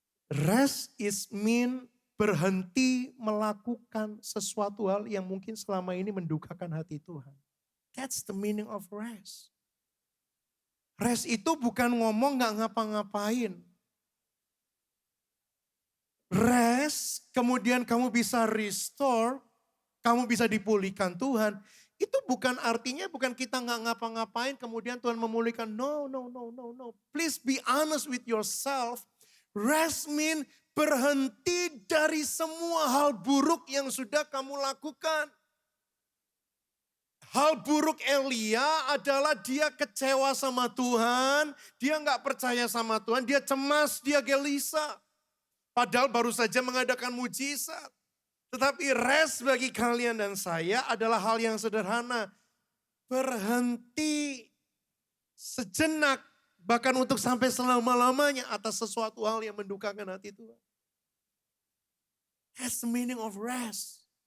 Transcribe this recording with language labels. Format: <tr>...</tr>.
<en>Rest is mean</en> <id>berhenti melakukan sesuatu hal yang mungkin selama ini mendukakan hati Tuhan.</id> <en>That's the meaning of rest.</en> <id>Rest itu bukan ngomong gak ngapa-ngapain. Rest, kemudian kamu bisa restore, kamu bisa dipulihkan Tuhan. Itu bukan artinya bukan kita gak ngapa-ngapain kemudian Tuhan memulihkan.</id> <en>No. Please be honest with yourself.</en> <id>Rest mean berhenti dari semua hal buruk yang sudah kamu lakukan. Hal buruk Elia adalah dia kecewa sama Tuhan, dia gak percaya sama Tuhan, dia cemas, dia gelisah. Padahal baru saja mengadakan mujizat. Tetapi rest bagi kalian dan saya adalah hal yang sederhana. Berhenti sejenak, bahkan untuk sampai selama-lamanya atas sesuatu hal yang mendukakan hati Tuhan.</id> <en>That's the meaning of rest.</en>